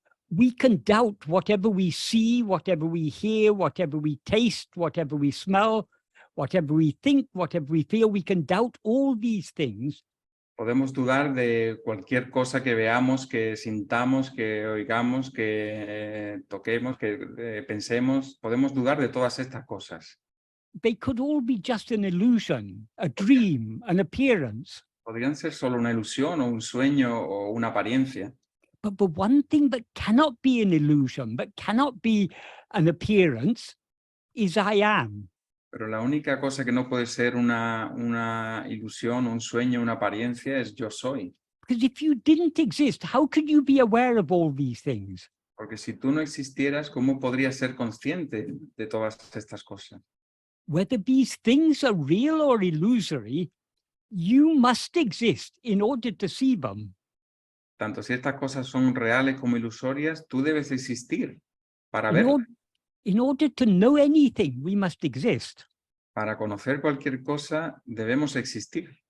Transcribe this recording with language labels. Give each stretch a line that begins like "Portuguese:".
English: We can doubt whatever we see, whatever we hear, whatever we taste, whatever we smell, whatever we think, whatever we feel. We can doubt all these things.
Spanish: Podemos dudar de cualquier cosa que veamos, que sintamos, que oigamos, que toquemos, que pensemos. Podemos dudar de todas estas cosas.
English: They could all be just an illusion, a dream, an appearance.
Spanish: Podrían ser solo una ilusión o un sueño o una apariencia.
English: But the one thing that cannot be an illusion, that cannot be an appearance, is I am.
Spanish: Pero la única cosa que no puede ser una ilusión, un sueño, una apariencia es yo soy.
English: Because if you didn't exist, how could you be aware of all these things?
Spanish: Porque si tú no existieras, ¿cómo podrías ser consciente de todas estas cosas?
English: Whether these things are real or illusory, you must exist in order to see them.
Spanish: Tanto si estas cosas son reales como ilusorias, tú debes existir para verlas.
English: In order to know anything, we must exist.
Spanish: Para conocer cualquier cosa, debemos existir.